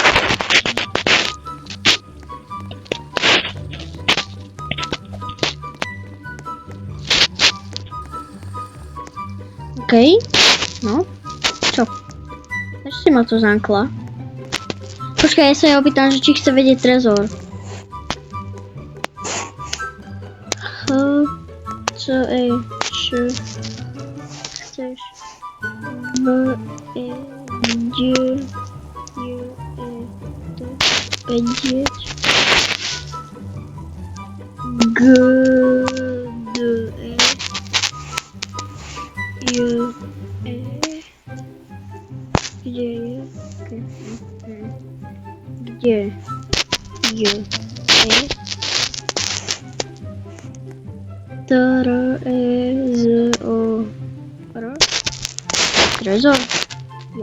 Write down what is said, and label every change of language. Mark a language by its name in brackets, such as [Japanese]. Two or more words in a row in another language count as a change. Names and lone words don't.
[Slovak] OK, no, čo? Ešte ma to zankla. Počkaj, ja sa jej opýtam, že či chce vedieť trezor. H, C, E, Š, chceš B, E, D, J, E, T, vedieť G, D, E, J, E, kde je? Kde J, E, T, R, E, Z, O, R, trezor? Jo.